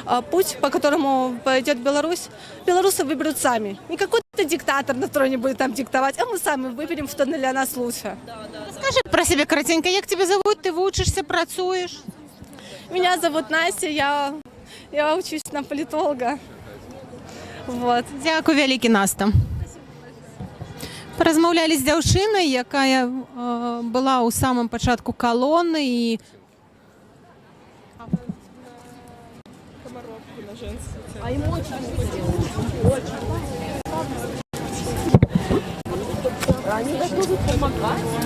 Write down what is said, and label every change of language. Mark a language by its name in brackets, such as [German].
[Russian] путь, по которому пойдет Беларусь, белорусы выберут сами. Не какой-то диктатор на троне будет там диктовать, а мы сами выберем, что для нас лучше. Скажи про себя коротенько, як тебя зовут, ты учишься, працуешь? Меня зовут Настя, я учусь на политолога. Вот. [Belarusian] Дякую вялікі, Наста. Паразмаўлялі з дзяўчынай, якая была ў самым пачатку калоны і [Russian] А им очень Они готовы помогать.